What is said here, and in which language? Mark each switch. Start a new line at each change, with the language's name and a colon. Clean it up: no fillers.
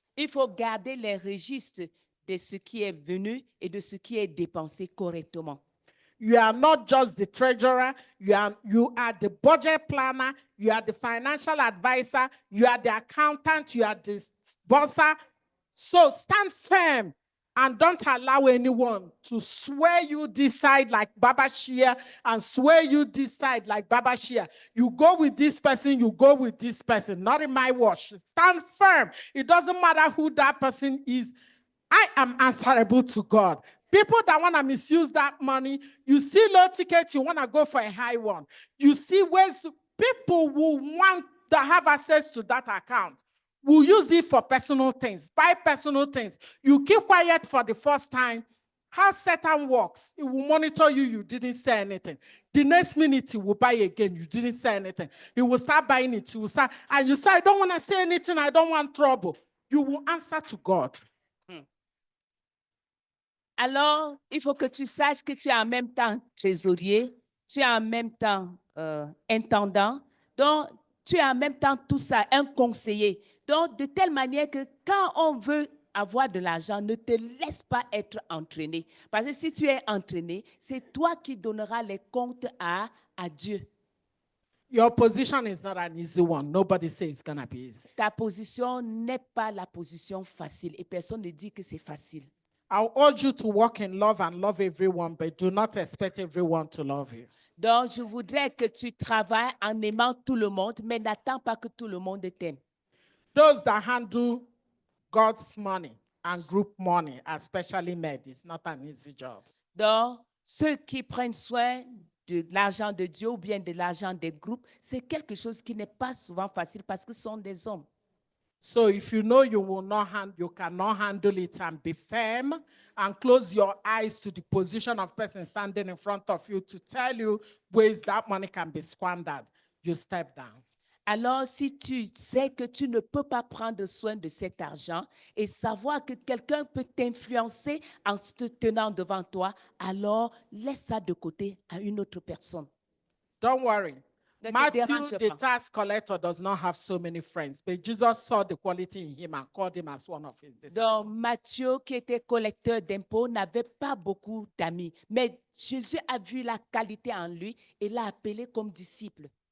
French: Il faut garder les registres de ce qui est venu et de ce qui est dépensé correctement.
English: You are not just the treasurer, you are the budget planner, you are the financial advisor, you are the accountant, you are the bosser. So stand firm and don't allow anyone to swear you this side like Baba Shia and swear you this side like Baba Shia. You go with this person, you go with this person, not in my watch. Stand firm. It doesn't matter who that person is. I am answerable to God. People that want to misuse that money, you see low ticket, you want to go for a high one. You see ways people who want to have access to that account will use it for personal things, buy personal things. You keep quiet for the first time. How Satan works, it will monitor you, you didn't say anything. The next minute, he will buy again, you didn't say anything. He will start buying it, and you say, I don't want to say anything, I don't want trouble. You will answer to God.
French: Alors, il faut que tu saches que tu es en même temps trésorier, tu es en même temps intendant, donc tu es en même temps tout ça, un conseiller. Donc, de telle manière que quand on veut avoir de l'argent, ne te laisse pas être entraîné. Parce que si tu es entraîné, c'est toi qui donneras les comptes à Dieu.
English: Your position is not an easy one. Nobody says it's going to be easy.
French: Ta position n'est pas la position facile et personne ne dit que c'est facile.
English: I'll urge you to walk in love and love everyone, but do not expect everyone to love you.
French: Donc, je voudrais que tu travailles en aimant tout le monde, mais n'attends pas que tout le monde t'aime.
English: Those that handle God's money and group money, especially men, it's not an easy job.
French: Donc, ceux qui prennent soin de l'argent de Dieu ou bien de l'argent des groupes, c'est quelque chose qui n'est pas souvent facile parce que ce sont des hommes.
English: So if you know you cannot handle it, and be firm and close your eyes to the position of person standing in front of you to tell you ways that money can be squandered, you step down.
French: Alors, si tu sais que tu ne peux pas prendre soin de cet argent et savoir que quelqu'un peut t'influencer en te tenant devant toi, alors laisse ça de côté à une autre personne.
English: Don't worry.
French: Ne te
English: Matthew,
French: dérange
English: the
French: pas.
English: tax collector, does not have so many friends, but Jesus saw the quality in him and called him as one of his disciples.
French: Donc, Matthieu, qui était collecteur d'impôts, n'avait pas beaucoup d'amis. Mais Jésus a vu la qualité en lui et l'a appelé comme disciple.